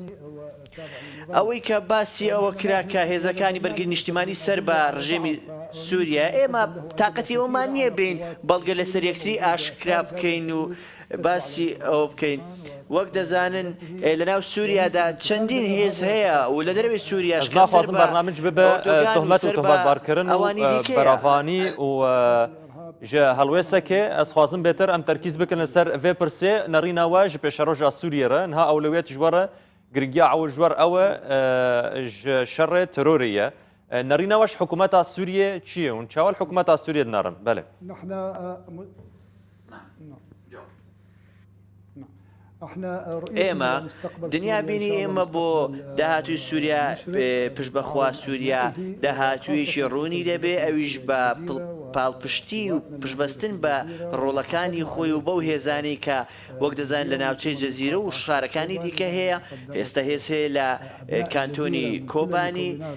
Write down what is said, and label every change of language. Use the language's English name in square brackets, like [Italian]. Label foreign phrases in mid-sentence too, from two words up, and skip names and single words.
[Central Kurdish] ئەوەی کە باسی ئەوە کرا کە هێزەکانی بەرگری نیشتیمانی سەر بە ڕژێمی سووریا ئێمە تااقەتی ئەومان نییە بین بەڵگە لەسەر یەکتری ئاشکرا بکەین و باسی ئەوە بکەین. وەک دەزانن لەناو سووریادا چەندین هێز هەیە و لە دەروی سووریا [Kurdish] نافازم بەرنامج ببە تهمەت و تهمەتبارکردن و بەرافانی و هەڵوێسەکێ ئەس خوازم بێتر ئەم تەرکیز بکەن لەسەر vê pirsê nêrîna we ji pêşeroja Sûriyê re niha ewlewiyet ji we re girgiya ew ji we re ew e ji şerê terorê ye. Nêrîna we ji hikûmeta Sûriyê çi ye hûn çawa li hikûmeta Sûriyê dinarin? Bele. [Central Kurdish] ئێمە دنیا بینی ئێمە بۆ داهاتوی سووریا پشت بەخوا سووریا داهاتویشی ڕوونی دەبێ ئەویش بە پاڵپشتی و پشتبەستن بە ڕۆڵەکانی خۆی و بەو هێزانی کە وەک دەزان لە ناوچەی جەزیرە و شارەکانی دیکە هەیە ئێستا هێز هەیە لە کانتۆنی کۆبانی